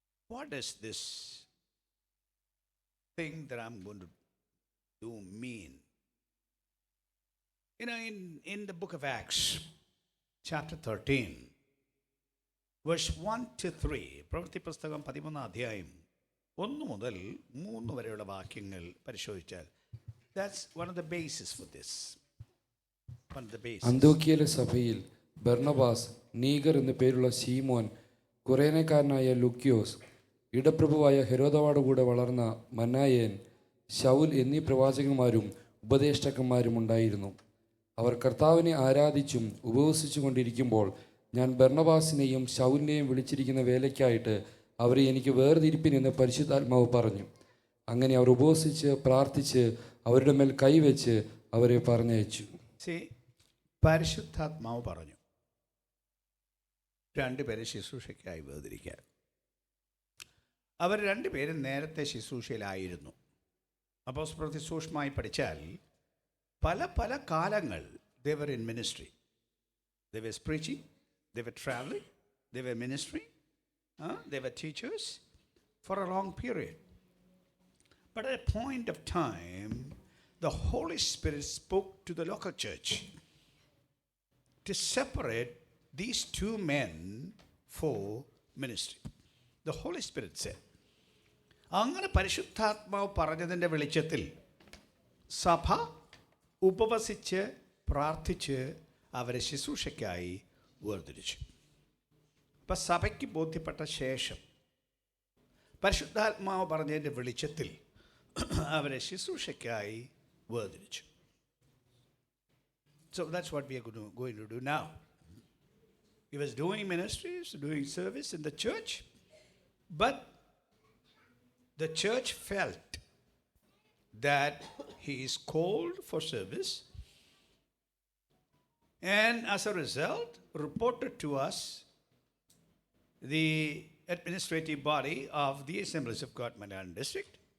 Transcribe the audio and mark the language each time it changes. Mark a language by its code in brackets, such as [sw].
[en] What does this thing that I'm going to do mean? You know, in the book of Acts, chapter 13, verse 1 to 3, [ml] പ്രവൃത്തി പുസ്തകം 13 അധ്യായം 1 മുതൽ 3 വരെയുള്ള വാക്യങ്ങൾ പരിശോധിച്ചാൽ, [en] that's one of the basis for this. One of the basis. [ml] അന്ത്യോക്യയിലെ സഭയിൽ Barnabas, niger എന്നു പേരുള്ള ശീമോൻ, കുറേനക്കാരനായ ലുക്യോസ്, ഇടപ്രഭുവായ ഹെരോദാവോടുകൂടെ വളർന്ന മനായേൻ, ശൗൽ എന്നീ പ്രവാചകന്മാരും ഉപദേഷ്ടാക്കന്മാരും ഉണ്ടായിരുന്നു. അവർ കർത്താവിനെ ആരാധിച്ചും ഉപവസിച്ചു കൊണ്ടിരിക്കുമ്പോൾ ഞാൻ ബർണബാസിനെയും ശൗലിനെയും വിളിച്ചിരിക്കുന്ന വേലയ്ക്കായിട്ട് അവരെ എനിക്ക് വേർതിരിപ്പിനെന്ന് പരിശുദ്ധാത്മാവ് പറഞ്ഞു. അങ്ങനെ അവർ ഉപവസിച്ച് പ്രാർത്ഥിച്ച് അവരുടെ മേൽ കൈവച്ച് അവരെ പറഞ്ഞയച്ചു. പരിശുദ്ധാത്മാവ് പറഞ്ഞു രണ്ടുപേരെ ശുശ്രൂഷയ്ക്കായി വേർതിരിക്കാൻ. അവർ രണ്ടുപേരും നേരത്തെ ശുശ്രൂഷയിലായിരുന്നു. അപ്പോസ്തലപ്രവൃത്തി സൂക്ഷ്മമായി പഠിച്ചാൽ പല പല കാലങ്ങൾ [en] they were in ministry. They were preaching, they were traveling, they were ministering, they were teachers for a long period. But at a point of time, the Holy Spirit spoke to the local church to separate these two men for ministry. The Holy Spirit said. [ml] അങ്ങനെ പരിശുദ്ധാത്മാവ് പറഞ്ഞതിൻ്റെ വെളിച്ചത്തിൽ സഭ ഉപവസിച്ച് പ്രാർത്ഥിച്ച് അവരെ ശുശ്രൂഷയ്ക്കായി വേർതിരിച്ചു. അപ്പം സഭയ്ക്ക് ബോധ്യപ്പെട്ട ശേഷം പരിശുദ്ധാത്മാവ് പറഞ്ഞതിൻ്റെ വെളിച്ചത്തിൽ അവരെ ശുശ്രൂഷയ്ക്കായി വേർതിരിച്ചു. [en] So that's what we are going to do now. He was doing ministries, doing service in the church, but the church felt that he is called for service, and as a result reported to us the administrative body of the Assemblies of God Malayalam District.